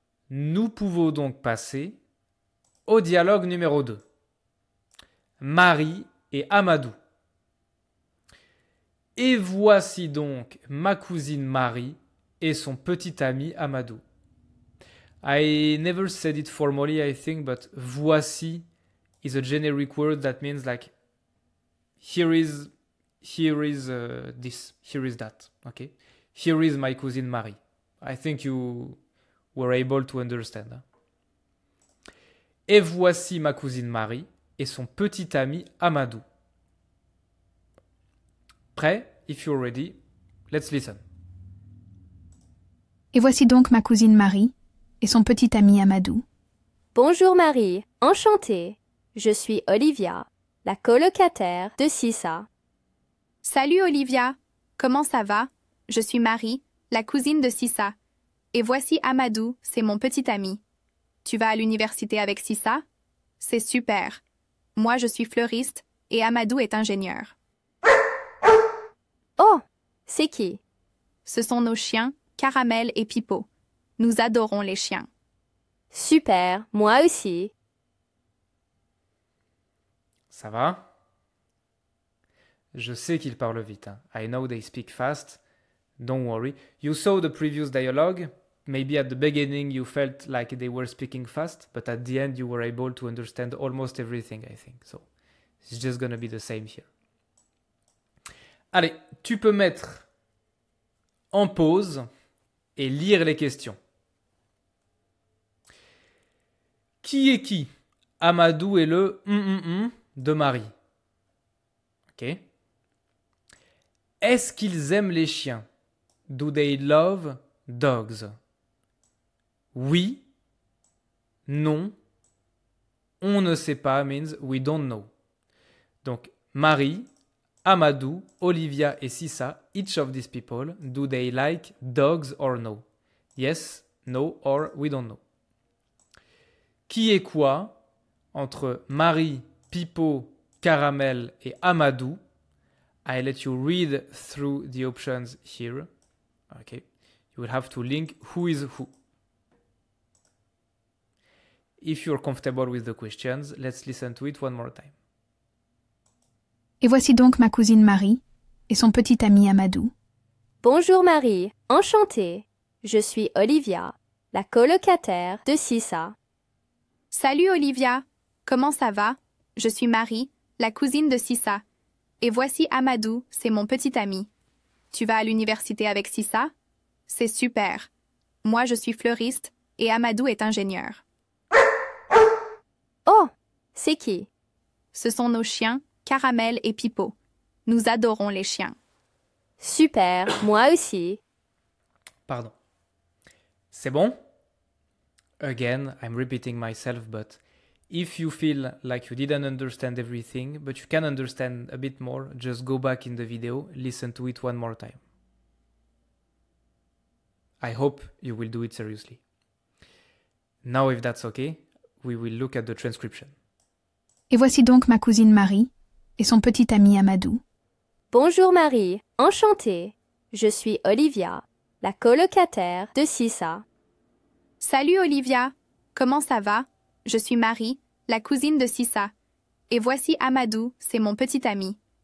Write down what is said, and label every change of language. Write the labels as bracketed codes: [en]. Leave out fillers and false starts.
[fr] Nous pouvons donc passer au dialogue numéro 2. Marie et Amadou. Et voici donc ma cousine Marie et son petit ami Amadou. [en] I never said it formally, I think, but voici is a generic word that means like here is this, here is that. Okay, here is my cousin Marie. I think you were able to understand. Hein? [fr] Et voici ma cousine Marie et son petit ami Amadou. Prêt? [en] If you're ready, let's listen. [fr] Et voici donc ma cousine Marie et son petit ami Amadou. Bonjour Marie, enchantée. Je suis Olivia, la colocataire de Sissa. Salut Olivia, comment ça va? Je suis Marie, la cousine de Sissa. Et voici Amadou, c'est mon petit ami. Tu vas à l'université avec Sissa? C'est super. Moi je suis fleuriste et Amadou est ingénieur. Oh, c'est qui? Ce sont nos chiens, Caramel et Pipo. Nous adorons les chiens. Super, moi aussi. Ça va? Je sais qu'ils parlent vite. [en] Hein. I know they speak fast. Don't worry. You saw the previous dialogue. Maybe at the beginning you felt like they were speaking fast, but at the end you were able to understand almost everything, I think. So it's just gonna be the same here. [fr] Allez, tu peux mettre en pause et lire les questions. Qui est qui? Amadou est le de Marie. Ok. Est-ce qu'ils aiment les chiens? [en] Do they love dogs? [fr] Oui. Non. On ne sait pas [en] means we don't know. Donc, Marie, Amadou, Olivia et Sissa, each of these people, do they like dogs or no? Yes, no, or we don't know. Qui est quoi entre Marie, Pipo, Caramel et Amadou? I let you read through the options here. Okay. You will have to link who is who. If you're comfortable with the questions, let's listen to it one more time. [fr] Et voici donc ma cousine Marie et son petit ami Amadou. Bonjour Marie, enchantée. Je suis Olivia, la colocataire de Sissa. Salut Olivia, comment ça va? Je suis Marie, la cousine de Sissa. Et voici Amadou, c'est mon petit ami. Tu vas à l'université avec Sissa? C'est super. Moi je suis fleuriste et Amadou est ingénieur. Oh, c'est qui? Ce sont nos chiens, Caramel et Pipo. Nous adorons les chiens. Super, moi aussi. Pardon. C'est bon? [en] Again, I'm repeating myself, but if you feel like you didn't understand everything, but you can understand a bit more, just go back in the video, listen to it one more time. I hope you will do it seriously. Now, if that's okay, we will look at the transcription. [fr] Et voici donc ma cousine Marie et son petit ami Amadou. Bonjour Marie, enchantée. Je suis Olivia, la colocataire de Sissa. Salut Olivia, comment ça va? Je suis Marie, la cousine de Sissa. Et voici Amadou, c'est mon petit ami.